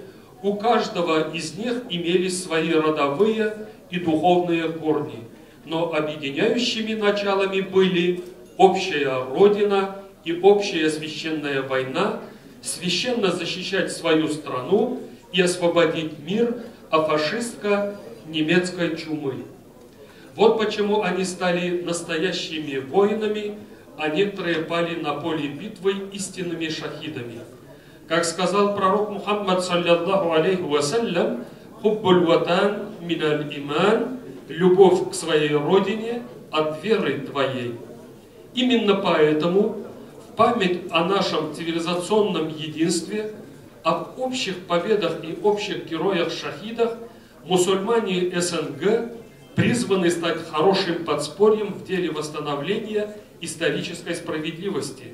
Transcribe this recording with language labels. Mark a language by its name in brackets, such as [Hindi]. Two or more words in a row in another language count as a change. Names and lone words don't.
[Russian] У каждого из них имелись свои родовые и духовные корни, но объединяющими началами были общая Родина и общая священная война, священно защищать свою страну и освободить мир от фашистско-немецкой чумы. Вот почему они стали настоящими воинами, а некоторые пали на поле битвы истинными шахидами. Как сказал пророк Мухаммад, [Arabic] صلى الله عليه وسلم, «حب الوطن من الإيمان», [Russian] любовь к своей родине от веры твоей. Именно поэтому в память о нашем цивилизационном единстве, об общих победах и общих героях-шахидах мусульмане СНГ призваны стать хорошим подспорьем в деле восстановления исторической справедливости.